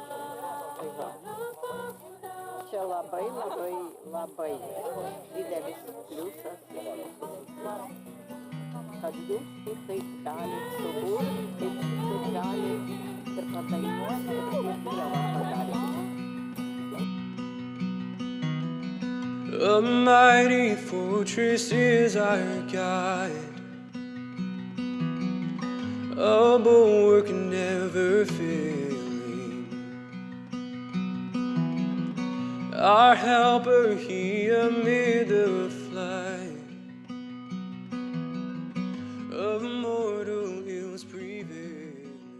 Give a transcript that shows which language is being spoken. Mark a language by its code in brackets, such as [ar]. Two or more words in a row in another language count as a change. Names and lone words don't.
[lt] Čia labai didelis pliusas. Kad jūs šitaip galit suburti, šitaip galit ir padainuoti, ir Dievą padaryti. [en] A mighty fortress is our guide. a bulwark never failing. Our helper, he amid the flight of mortal ills prevailing.